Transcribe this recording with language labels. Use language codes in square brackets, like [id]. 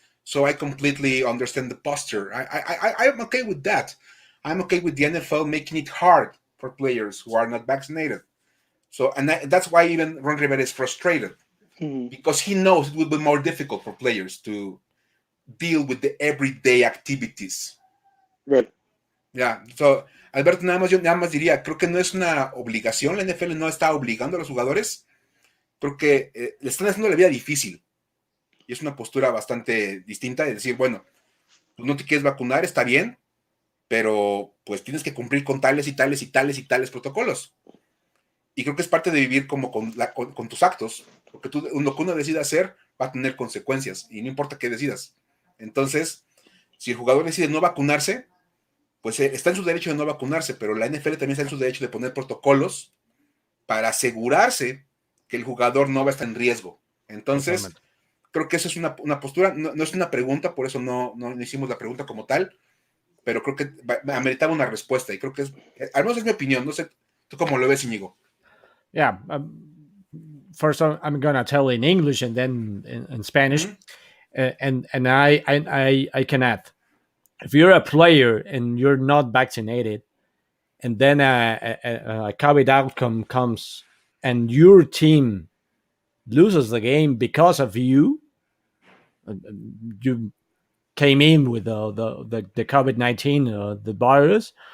[en] So I completely understand the posture. I'm okay with that. I'm okay with the NFL making it hard for players who are not vaccinated. So, and that's why even Ron Rivera is frustrated, because he knows it will be more difficult for players to deal with the everyday activities. Right. Yeah. [es] So, Alberto, yo nada más diría, creo que no es una obligación, la NFL no está obligando a los jugadores, creo que le están haciendo la vida difícil. Y es una postura bastante distinta de decir, bueno, tú no te quieres vacunar, está bien, pero pues tienes que cumplir con tales y tales y tales y tales protocolos. Y creo que es parte de vivir como con tus actos, porque lo que uno decida hacer va a tener consecuencias, y no importa qué decidas. Entonces, si el jugador decide no vacunarse, pues está en su derecho de no vacunarse, pero la NFL también está en su derecho de poner protocolos para asegurarse que el jugador no va a estar en riesgo. Entonces, creo que esa es una postura, no es una pregunta, por eso no hicimos la pregunta como tal, pero creo que ameritaba una respuesta, y creo que al menos es mi opinión, no sé, ¿tú cómo lo ves, Iñigo? [en] Yeah. First, I'm gonna tell in English and then in Spanish, and I can add, if you're a player and you're not vaccinated, and then a COVID outcome comes, and your team loses the game because of you came in with the COVID-19 the virus.